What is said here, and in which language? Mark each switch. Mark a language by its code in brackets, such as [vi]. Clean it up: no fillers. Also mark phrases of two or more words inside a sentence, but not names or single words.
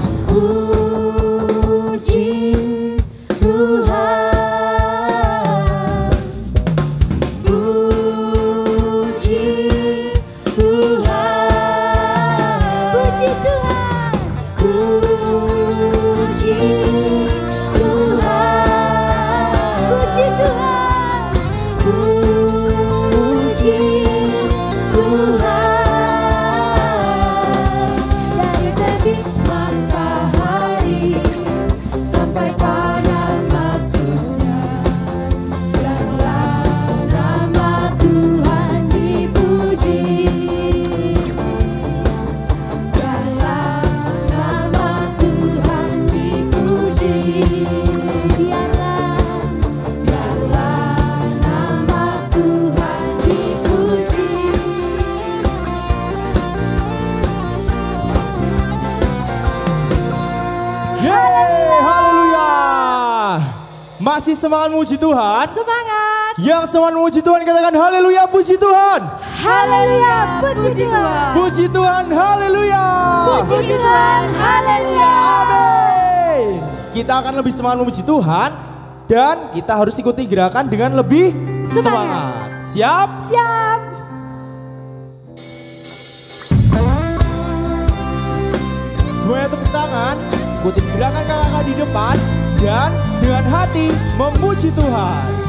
[id] puji Tuhan, puji Tuhan, puji Tuhan, puji Tuhan, puji Tuhan, puji Tuhan. Dari terbit matahari sampai pada masuknya, biarlah nama Tuhan dipuji. Biarlah nama Tuhan dipuji. Biarlah nama Tuhan dipuji. Yeay, haleluya. Masih semangat memuji Tuhan? Semangat. Yang semangat memuji Tuhan katakan haleluya, puji Tuhan. Haleluya, puji Tuhan. Puji Tuhan, haleluya. Puji Tuhan, haleluya. Amin. Kita akan lebih semangat memuji Tuhan dan kita harus ikuti gerakan dengan lebih semangat. Siap? Siap. Semuanya tepuk tangan, ikuti gerakan kakak di depan dan dengan hati memuji Tuhan.